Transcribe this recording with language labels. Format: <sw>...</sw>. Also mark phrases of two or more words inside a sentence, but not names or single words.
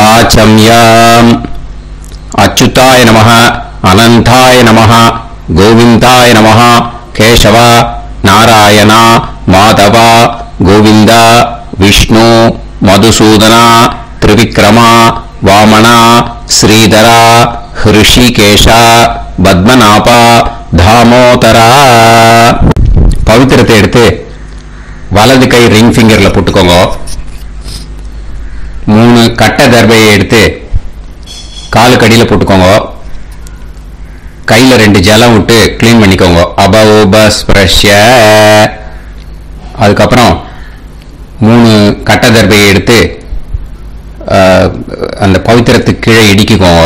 <sa>वाचम्याम् अच्युताय नमः अनंताय नमः गोविंदाय नमः केशव नारायण माधव गोविंद विष्णु मधुसूदन त्रिविक्रम वामन श्रीधर ऋषिकेश पद्मनाभ दामोदर</sa> <ta>पवित्रத்தை எடுத்து வலது கை ரிங் ஃபிங்கர்ல போட்டுக்கோங்க. 3 கட்ட தர்பையை எடுத்து காலுக்கடியில் போட்டுக்கோங்க. கையில் 2 ஜலம் விட்டு கிளீன் பண்ணிக்கோங்க.</ta> <sa>अप उपस्पृश्य.</sa> <ta>அதுக்கப்புறம் 3 கட்ட தர்பையை எடுத்து அந்த பவித்திரத்துக்கு கீழே இடிக்குக்கோங்க.</ta>